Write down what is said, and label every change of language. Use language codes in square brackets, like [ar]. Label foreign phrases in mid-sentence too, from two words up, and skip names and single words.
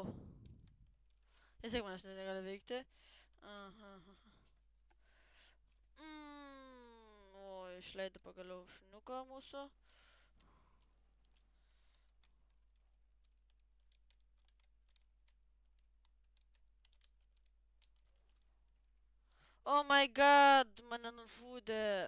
[lt] Vis tiek manęs negali veikti. Aha. O, išleido pagaliau šuniuką mūsų. [en] Oh my god, [lt] mane nužudė.